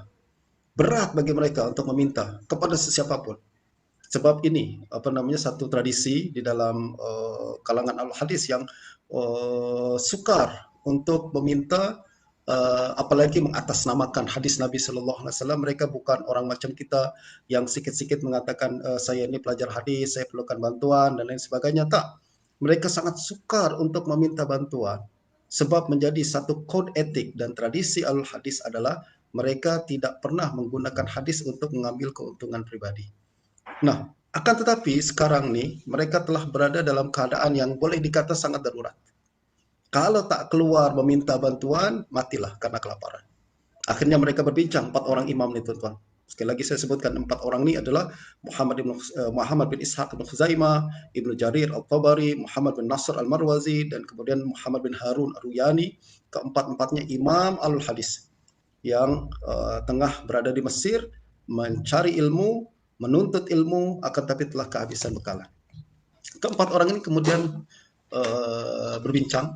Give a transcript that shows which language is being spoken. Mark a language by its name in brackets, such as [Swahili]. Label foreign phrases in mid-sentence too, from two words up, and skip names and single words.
[Malay] Berat bagi mereka untuk meminta kepada sesiapapun. Sebab ini satu tradisi di dalam kalangan Al-Hadis yang sukar untuk meminta, apalagi mengatasnamakan hadis Nabi [Arabic] صلى الله عليه وسلم. [Malay] Mereka bukan orang macam kita yang sikit-sikit mengatakan saya ini pelajar hadis, saya perlukan bantuan dan lain sebagainya. Tak, mereka sangat sukar untuk meminta bantuan, sebab menjadi satu kode etik dan tradisi Al-Hadis adalah mereka tidak pernah menggunakan hadis untuk mengambil keuntungan pribadi. Nah, akan tetapi sekarang nih mereka telah berada dalam keadaan yang boleh dikata sangat darurat. Kalau tak keluar meminta bantuan, matilah karena kelaparan. Akhirnya mereka berbincang, 4 orang imam ini, tuan-tuan. Sekali lagi saya sebutkan 4 orang ini adalah Muhammad bin Ishaq bin Khuzaimah, Ibnu Jarir At-Tabari, Muhammad bin Nasr Al-Marwazi, dan kemudian Muhammad bin Harun Ar-Ruyani. Keempat-empatnya imam Al-Hadis yang tengah berada di Mesir, mencari ilmu, menuntut ilmu, akan tapi telah kehabisan bekalan. Keempat orang ini kemudian berbincang.